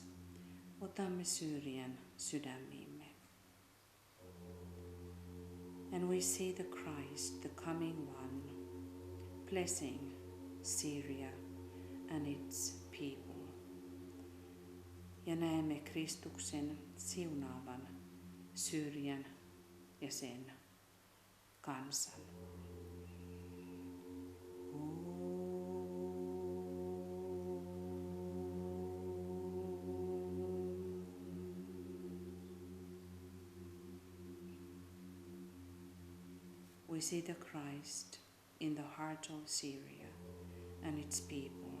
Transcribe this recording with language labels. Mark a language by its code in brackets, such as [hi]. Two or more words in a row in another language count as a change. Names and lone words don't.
[fi] Otamme Syyrian sydämiimme. [en] And we see the Christ, the coming one, blessing Syria and its people. [fi] Ja näemme Kristuksen siunaavan Syyrian ja sen kansan. [en] We see the Christ in the heart of Syria and its people.